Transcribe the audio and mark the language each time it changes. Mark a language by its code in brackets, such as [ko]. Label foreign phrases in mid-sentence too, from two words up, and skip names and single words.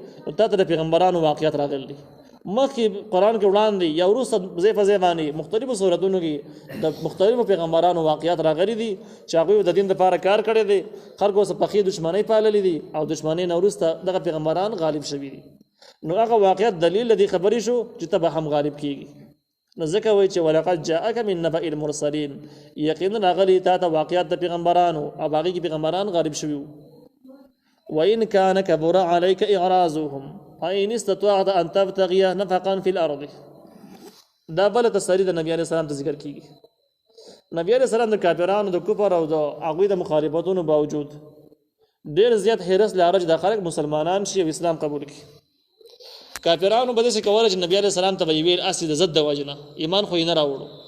[ps] ته د پیغمبرانو واقعیت راغلي مخکې قرآن کې وړاندې یا وروسته ځای په ځای باندې مختلفو صورتونو کې د مختلفو پیغمبرانو واقعیت راغلي دي چې هغوی د دین لپاره کار کړی دی خلکو څخه پخې دښمنۍ پاللې دي او دښمنۍ نه وروسته دغه پیغمبران غالب شوي دي نو هغه واقعیت دلیل د دې خبرې شو چې ته به هم غالب کیږي نو ځکه وایي چې [ar] ولقد جاءك من نبأ المرسلین [ps] یقینا راغلي تا ته واقعیت د پیغمبرانو او هغې کې پیغمبران غالب شوي وو [ar] وإن كان كبر عليك إعراضهم فإن استطعت أن تبتغي نفقا في الأرض [ps] دا بل تسری د نبی [ar] علیہ السلام [ps] ته ذکر کیږي نبی [ar] علیہ السلام [ps] د کافرانو د کفر او د هغوی د مخالفتونو باوجود ډېر زیات حرص لاره چې د خلک مسلمانان شي او اسلام قبول کړي کافرانو به داسې کوله چې نبی [ar] علیہ السلام [ps] ته به یې ویل اصلي د ضد د وجې نه ایمان خو یې نه راوړو